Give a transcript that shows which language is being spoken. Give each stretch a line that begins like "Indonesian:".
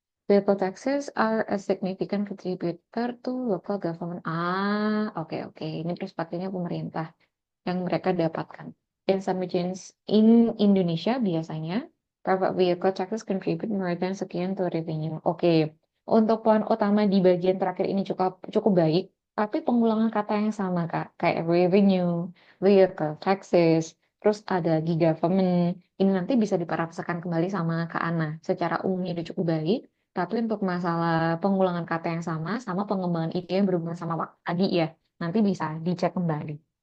English: Vehicle taxes are a significant contributor to local government.
Indonesian: Oke, oke. Ini perspektifnya pemerintah yang mereka dapatkan.
English: In some regions in Indonesia
Indonesian: biasanya
English: private vehicle taxes contribute more than
Indonesian: sekian
English: to revenue.
Indonesian: Oke, untuk poin utama di bagian terakhir ini cukup cukup baik, tapi pengulangan kata yang sama Kak, kayak revenue, vehicle taxes, terus ada government. Ini nanti bisa diparafrasekan kembali sama Kak Ana. Secara umumnya itu cukup baik, tapi untuk masalah pengulangan kata yang sama, sama pengembangan ide yang berhubungan sama waktu tadi ya, nanti bisa dicek kembali.